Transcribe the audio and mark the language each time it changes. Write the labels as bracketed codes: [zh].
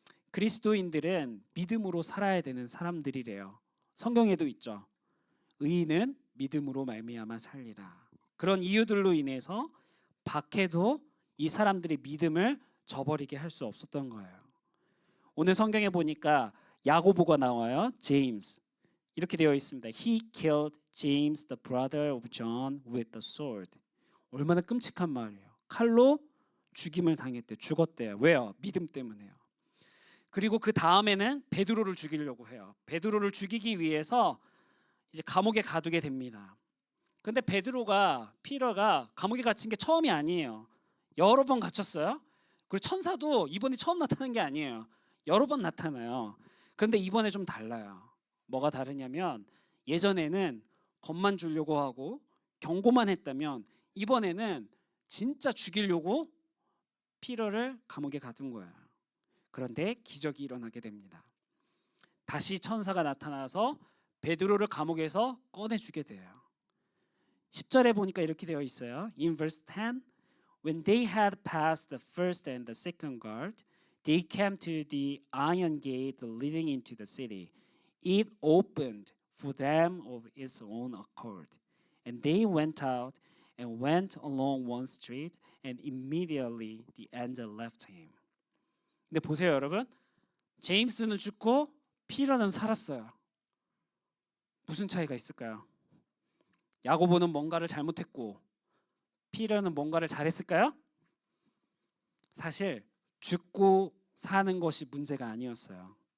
[ko] 그리스도인들은 믿음으로 살아야 되는 사람들이래요. 성경에도 있죠. 의인은 믿음으로 말미암아 살리라. 그런 이유들로 인해서 박해도 이 사람들의 믿음을 저버리게 할 수 없었던 거예요. 오늘 성경에 보니까 야고보가 나와요. 제임스. 이렇게 되어 있습니다. [en] He killed James, the brother of John, with the sword. [ko] 얼마나 끔찍한 말이에요. 칼로 죽임을 당했대요. 죽었대요. 왜요? 믿음 때문에요. 그리고 그 다음에는 베드로를 죽이려고 해요. 베드로를 죽이기 위해서 이제 감옥에 가두게 됩니다. 근데 피터가 감옥에 갇힌 게 처음이 아니에요. 여러 번 갇혔어요. 그리고 천사도 이번이 처음 나타난 게 아니에요. 여러 번 나타나요. 그런데 이번에 좀 달라요. 뭐가 다르냐면 예전에는 겁만 주려고 하고 경고만 했다면 이번에는 진짜 죽이려고 피터를 감옥에 가둔 거예요. 그런데 기적이 일어나게 됩니다. 다시 천사가 나타나서 베드로를 감옥에서 꺼내주게 돼요. 10절에 보니까 이렇게 되어 있어요. [en] In verse 10, when they had passed the first and the second guard, they came to the iron gate leading into the city. It opened for them of its own accord, and they went out and went along one street, and immediately the angel left him. [ko] 근데 보세요, 여러분. 제임스는 죽고 피터는 살았어요. 무슨 차이가 있을까요? 야고보는 뭔가를 잘못했고 피터는 뭔가를 잘했을까요? 사실 죽고 사는 것이 문제가 아니었어요.